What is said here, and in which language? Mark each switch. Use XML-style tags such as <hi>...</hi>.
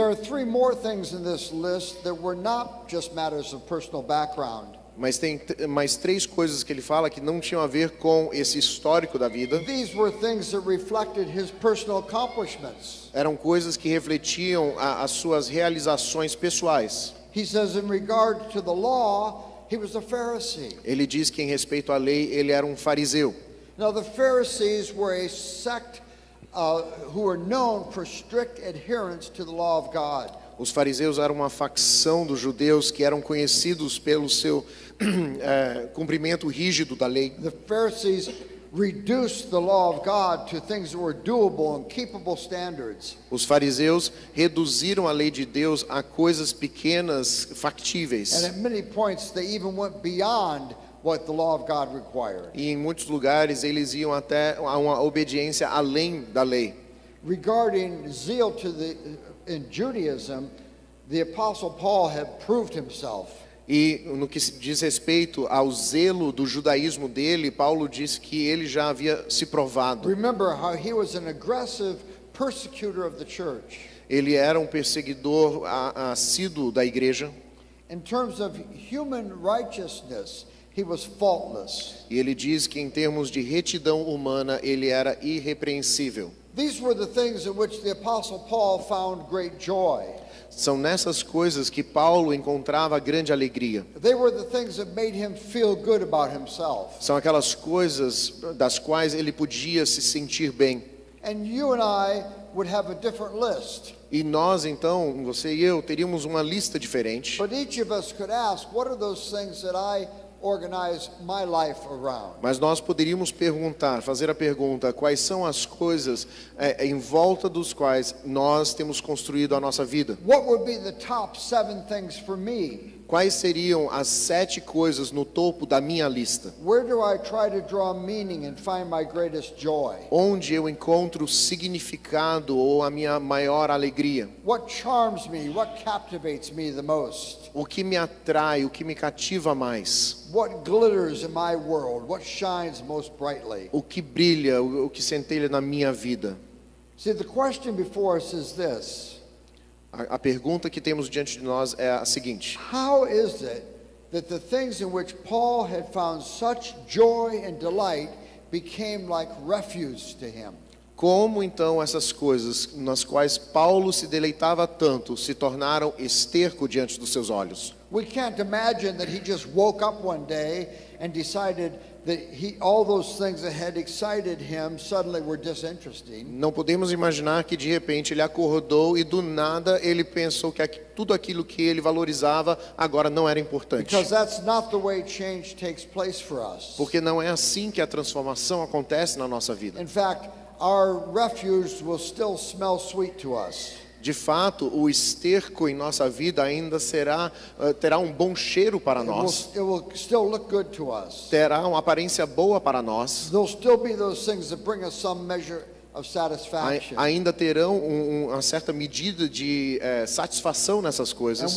<en>There are 3 more things in this list that were not just matters of personal background.</en> <pt>Mas tem mais 3 coisas que ele fala que não tinham a ver com esse histórico da vida.</pt> <en>These were things that reflected his personal accomplishments.</en> <pt>Eram coisas que refletiam as suas realizações pessoais.</pt> <en>He says in regard to the law, he was a Pharisee.</en> <pt>Ele diz que em respeito à lei ele era um fariseu.</pt> <en>Now the Pharisees were a sect who were known for strict adherence to the law of God.</en> <pt>Os fariseus eram uma facção dos judeus que eram conhecidos pelo seu cumprimento rígido da lei.</pt> <en>The Pharisees reduced the law of God to things that were doable and keepable standards.</en> <pt>Os fariseus reduziram a lei de Deus a coisas pequenas, factíveis.</pt> <en>And at many points they even went beyond what the law of God required.</en> <pt>E em muitos lugares eles iam até a uma obediência além da lei.</pt> <en>Regarding zeal in Judaism, the Apostle Paul had proved himself.</en> <pt>E no que diz respeito ao zelo do judaísmo dele, Paulo disse que ele já havia se provado.</pt> <en>Remember how he was an aggressive persecutor of the church.</en> <pt>Ele era um perseguidor assíduo da igreja.</pt> <en>In terms of human righteousness, he was faultless.</en> <pt>E ele diz que em termos de retidão humana, ele era irrepreensível.</pt> <en>These were the things in which the Apostle Paul found great joy.</en> <pt>São nessas coisas que Paulo encontrava grande alegria.</pt> <en>They were the things that made him feel good about himself.</en> <pt>São aquelas coisas das quais ele podia se sentir bem.</pt> <en>And you and I would have a different list.</en> <pt>E nós então, você e eu, teríamos uma lista diferente.</pt> <en>But each of us could ask, what are those things that I organize my life around?</en> <pt>Mas nós poderíamos perguntar, fazer a pergunta, quais são as coisas em volta dos quais nós temos construído a nossa vida?</pt> <en>What would be the top 7 things for me?</en> <pt>Quais seriam as 7 coisas no topo da minha lista?</pt> <en>Where do I try to draw meaning and find my greatest joy?</en> <pt>Onde eu encontro significado ou a minha maior alegria?</pt> <en>What charms me? What captivates me the most?</en> <pt>O que me atrai, o que me cativa mais?</pt> <en>What glitters in my world? What shines most brightly?</en> <pt>O que brilha, o que centelha na minha vida?</pt> <en>See, the question before us is this.</en> <pt>A pergunta que temos diante de nós é a seguinte:</pt> <en>How is it that the things in which Paul had found such joy and delight became like refuse to him?</en> <pt>Como então essas coisas nas quais Paulo se deleitava tanto se tornaram esterco diante dos seus olhos?</pt> <en>We can't imagine that he just woke up one day and decided that all those things that had excited him suddenly were disinteresting.</en> <pt>Não podemos imaginar que de repente ele acordou e do nada ele pensou que tudo aquilo que ele valorizava agora não era importante.</pt> <en>Because that's not the way change takes place for us.</en> <pt>Porque não é assim que a transformação acontece na nossa vida.</pt> <en>In fact, our refuse will still smell sweet to us.</en> <pt>De fato, o esterco em nossa vida ainda terá um bom cheiro para nós.</pt> <en>It will still look good to us.</en> <pt>Terá uma aparência boa para nós.</pt> <en>There'll still be those things that bring us some measure of satisfaction.</en> <pt>Ainda terão uma certa medida de satisfação nessas coisas.</pt>